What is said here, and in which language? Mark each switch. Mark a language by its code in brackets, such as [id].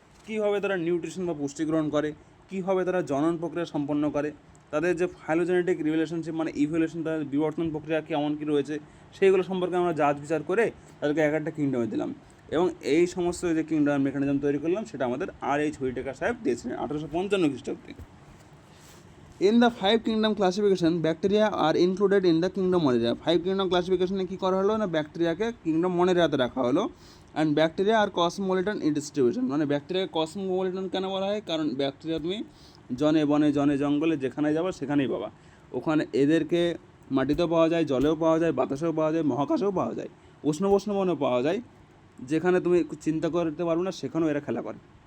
[bn] কীভাবে তারা নিউট্রিশন বা পুষ্টি গ্রহণ করে, কীভাবে তারা জনন প্রক্রিয়া সম্পন্ন করে, তাদের যে ফাইলোজেনেটিক রিলেশনশিপ মানে ইভলিউশন, তাদের বিবর্তন প্রক্রিয়া কেমন কী রয়েছে, সেইগুলো সম্পর্কে আমরা জাজ বিচার করে তাদেরকে এক একটা কিংডমে দিলাম। এবং এই সমস্ত যে কিংডম মেকানিজম তৈরি করলাম সেটা আমাদের আর.এইচ. হুইটেকার সাহেব দিয়েছিলেন 1855 খ্রিস্টাব্দে। [en] In the 5 kingdom classification, bacteria are included in the kingdom Monaria. [bn] 5 kingdom classification কি করা হলো না, ব্যাকটেরিয়াকে কিংডম মনেরিয়াতে রাখা হলো। [en] and bacteria are cosmopolitan in distribution, [bn] মানে ব্যাকটেরিয়াকে কসমোপলিটন কেন বলা হয়, কারণ ব্যাকটেরিয়া তুমি জনে বনে জনে জঙ্গলে যেখানে যাবা সেখানেই পাবা। ওখানে এদেরকে মাটিতেও পাওয়া যায়, জলেও পাওয়া যায়, বাতাসেও পাওয়া যায়, মহাকাশেও পাওয়া যায়, উষ্ণ বনেও পাওয়া যায়, যেখানে তুমি চিন্তা করতে পারবে না সেখানেও এরা খেলা করে।